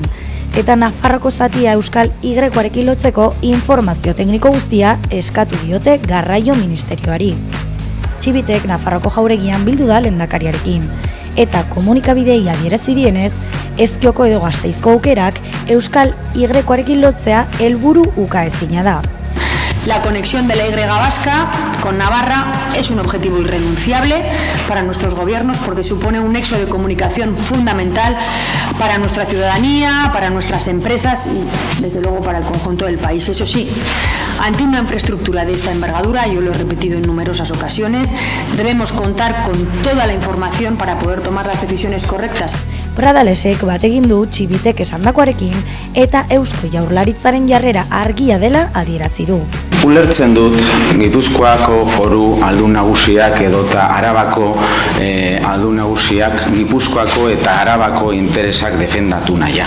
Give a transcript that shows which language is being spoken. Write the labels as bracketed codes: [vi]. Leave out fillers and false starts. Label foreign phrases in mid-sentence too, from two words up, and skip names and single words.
[eu] Eta Nafarroko zatia Euskal Y-koarekin lotzeko informazio tekniko guztia eskatu diote Garraio Ministerioari. Txibitek Nafarroko jauregian bildu da lehendakariarekin. Eta komunikabidei adierazi dienez, Ezkioko edo Gasteizko aukerak Euskal Y-koarekin lotzea helburu ukaezina da. [es] La conexión de la Y vasca con Navarra es un objetivo irrenunciable para nuestros gobiernos porque supone un nexo de comunicación fundamental para nuestra ciudadanía, para nuestras empresas y, desde luego, para el conjunto del país. Eso sí, ante una infraestructura de esta envergadura, yo lo he repetido en numerosas ocasiones, debemos contar con toda la información para poder tomar las decisiones correctas. [eu] Pradalesek bat egin du Txibitek esandakoarekin eta Eusko Jaurlaritzaren jarrera argia dela adierazi du. Ulertzen dut Gipuzkoako foru aldun nagusiak edota Arabako aldun nagusiak Gipuzkoako eta Arabako interesak defendatu naia.